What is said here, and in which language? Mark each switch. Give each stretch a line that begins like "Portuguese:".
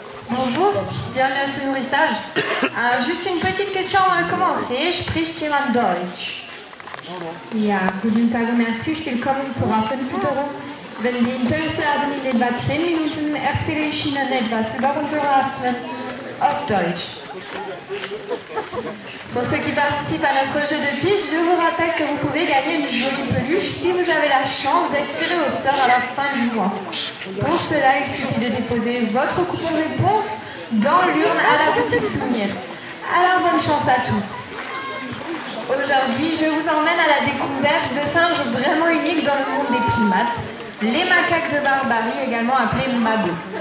French: Bonjour, bienvenue à ce nourrissage. Juste une petite question avant de commencer.
German: Spricht jemand Deutsch? Ja, guten Tag und herzlich willkommen zur Affenfütterung. Wenn Sie Interesse haben, in etwa 10 Minuten erzähle ich Ihnen etwas über unsere Affen auf Deutsch.
French: Pour ceux qui participent à notre jeu de pige, je vous rappelle que vous pouvez gagner une jolie peluche si vous avez la chance d'être tiré au sort à la fin du mois. Pour cela, il suffit de déposer votre coupon de réponse dans l'urne à la boutique souvenir. Alors bonne chance à tous. Aujourd'hui, je vous emmène à la découverte de singes vraiment uniques dans le monde des primates, les macaques de Barbarie, également appelés magots.